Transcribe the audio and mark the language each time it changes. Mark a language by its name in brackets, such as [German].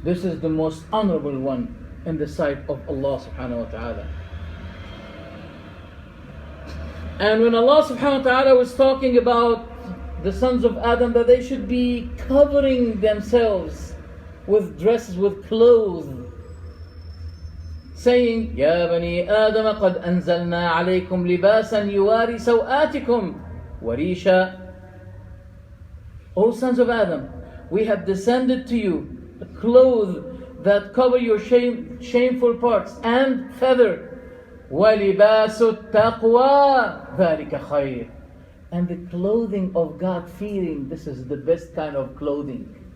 [English] This is the most honorable one in the sight of Allah subhanahu wa ta'ala. And when Allah subhanahu wa ta'ala was talking about the sons of Adam, that they should be covering themselves with dresses, with clothes, saying, [Arabic] يا بني آدم قد أنزلنا عليكم لباسا يواري سوآتكم وريشا. [English] O sons of Adam, we have descended to you a clothes that cover your shameful parts and feather. [Arabic] وَلِبَاسُ التَّقْوَى ذَلِكَ خَيْرٌ. [English] And the clothing of God-fearing, this is the best kind of clothing.